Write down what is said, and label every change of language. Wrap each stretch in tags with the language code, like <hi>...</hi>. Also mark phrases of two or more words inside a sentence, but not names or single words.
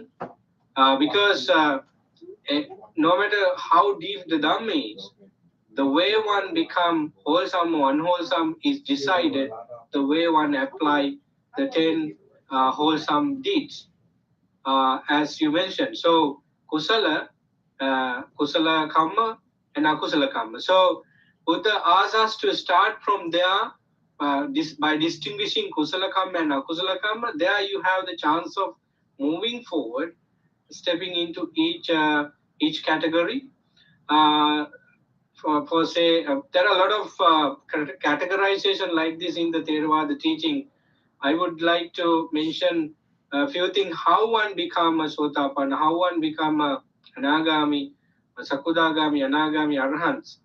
<en>Because no matter how deep the Dhamma is, the way one become wholesome or unwholesome is decided the way one apply the 10 wholesome deeds, as you mentioned.</en> <pi>So kusala kamma and akusala kamma.</pi> <en>So Buddha asks us to start from there by distinguishing</en> <pi>kusala kamma</pi> <en>and</en> <pi>akusala kamma.</pi> <en>There you have the chance of moving forward, stepping into each category. For say, there are a lot of categorization like this in the Theravada teaching. I would like to mention a few things: how one become a Sotapanna, how one become a Anagami, a Sakudagami, Anagami, Arhants.</en>